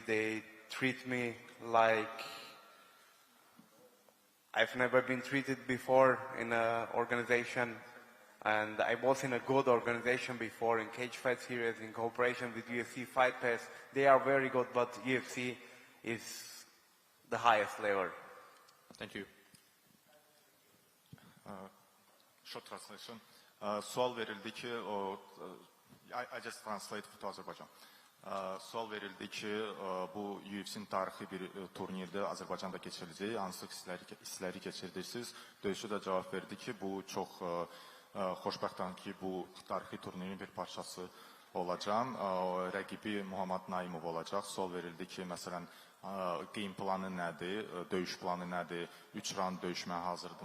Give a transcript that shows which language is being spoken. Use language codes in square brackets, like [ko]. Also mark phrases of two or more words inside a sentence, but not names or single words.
[en] They treat me like I've never been treated before in an organization, and I was in a good organization before in Cage Fight Series in cooperation with UFC Fight Pass. They are very good, but UFC is the highest level. Thank you. Short translation. [az] Sual verildi ki [en] I just translate to Azerbaijan. [az] Sual verildi ki bu UFC'nin tarixi bir turnirdə Azərbaycanda keçiriləcək. Hansı hissləri keçirdirsiniz? Döyüşçü də cavab verdi ki, bu çox xoşbəxtəm ki, bu tarixi turnirin bir parçası olacaq. Rəqibi Muhammad Naimov olacaq. Sual verildi ki, məsələn, [en] game planı [az] nədir, döyüş planı nədir, 3 round döyüşməyə hazırdırmı?